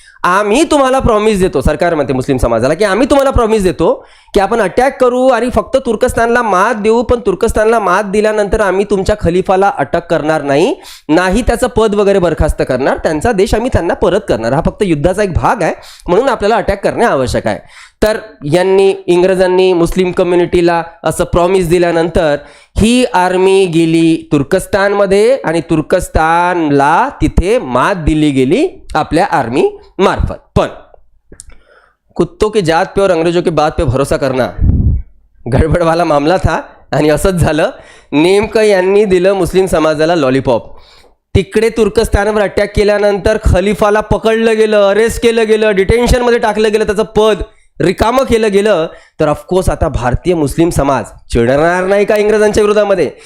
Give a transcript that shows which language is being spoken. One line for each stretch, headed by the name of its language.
Marathi: आम्ही तुम्हाला प्रॉमिस देतो, सरकार म्हणते मुस्लिम समाजाला की आम्ही तुम्हाला प्रॉमिस देतो की आपण अटॅक करू आणि फक्त तुर्कस्तानला मात देऊ, पण तुर्कस्तानला मात दिल्यानंतर आम्ही तुमच्या खलिफाला अटक करणार नाही, नाही त्याचं पद वगैरे बरखास्त करणार, त्यांचा देश आम्ही त्यांना परत करणार. हा फक्त युद्धाचा एक भाग आहे, म्हणून आपल्याला अटॅक करणे आवश्यक आहे. तर इंग्रजांनी मुस्लिम कम्युनिटीला असं प्रॉमिस दिल्यानंतर ही आर्मी गेली तुर्कस्तानमध्ये आणि तुर्कस्तानला तिथे मात दिली गेली आपल्या आर्मी मार्फत. पण
Hindi: कुत्तों की जात पे और अंग्रेजों की बात पे भरोसा करना गडबडवाला मामला था.
Marathi: आणि असंच झालं. नेमकं यांनी दिलं मुस्लिम समाजाला लॉलीपॉप. तिकडे तुर्कस्तानवर अटॅक केल्यानंतर खलिफाला पकडलं गेलं, अरेस्ट केलं गेलं, डिटेन्शनमध्ये टाकलं गेलं, त्याचं पद रिकामं केलं गेलं तर ऑफकोर्स आता भारतीय मुस्लिम समाज चिडणार नाही का इंग्रजांच्या विरोधामध्ये.